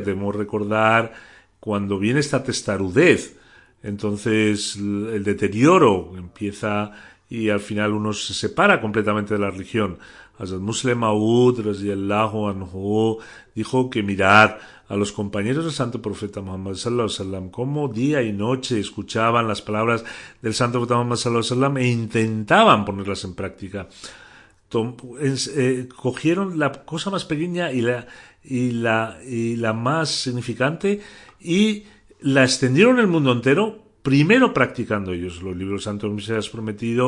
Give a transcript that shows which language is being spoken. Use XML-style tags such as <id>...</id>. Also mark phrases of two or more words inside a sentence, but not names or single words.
<es>Debemos recordar cuando viene esta testarudez, entonces el deterioro empieza y al final uno se separa completamente de la religión. Hazrat Muslim Maud</es> <ar>رضي الله عنه</ar> <es>dijo que mirad a los compañeros del Santo Profeta Muhammad</es> <ar>صلى الله عليه وسلم</ar> <es>cómo día y noche escuchaban las palabras del Santo Profeta Muhammad</es> <ar>صلى الله عليه وسلم</ar> <es>e intentaban ponerlas en práctica. Cogieron la cosa más pequeña y la más significante y la extendieron en el mundo entero, primero practicando ellos los libros santos Mesías Prometido.</es>